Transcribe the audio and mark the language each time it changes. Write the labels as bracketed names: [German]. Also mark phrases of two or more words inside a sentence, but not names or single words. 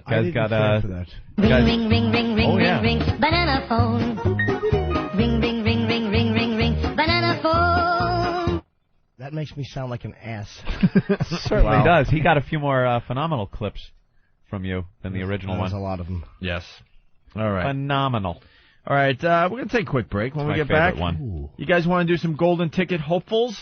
[English] Guy's got a... Ring, ring, ring, ring, Oh, yeah. ring, ring, banana phone. Ring, ring, ring, ring, ring, ring, ring, banana phone. That makes me sound like an ass. Certainly does. He got a few more phenomenal clips from you than the original one. There's a lot of them. Yes. All right. Phenomenal. All right, we're going to take a quick break. When we get back, you guys want to do some golden ticket hopefuls?